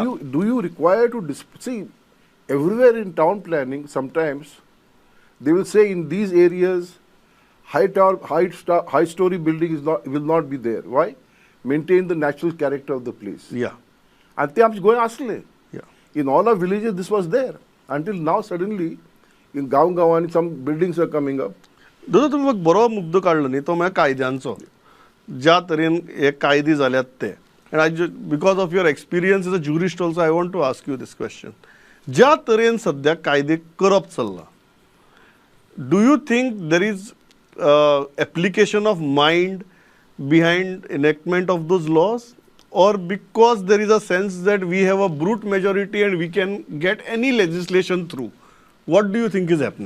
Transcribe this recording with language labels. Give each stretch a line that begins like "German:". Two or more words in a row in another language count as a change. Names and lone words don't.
English: do you require to see, everywhere in town planning, sometimes they will say in these areas high story building will not be there. Why? Maintain the natural character of the place. Yeah. And they are going asle. Yeah. In all our villages this was there. Until now suddenly in Gawani some buildings are coming up.
Konkani: दादा तुम्ही मग बरो मुद्दो काढलो न्ही तो म्हळ्यार कायद्यांचो ज्या तरेन हे कायदे जाल्यात ते
English: and because of your experience as a jurist also I want to ask you this question.
Konkani: ज्या तरेन सध्या कायदे करप चल्ला,
English: do you think there is application of mind behind enactment of those laws, or because there is a sense that we have a brute majority and we can get any legislation through? What do you think is happening?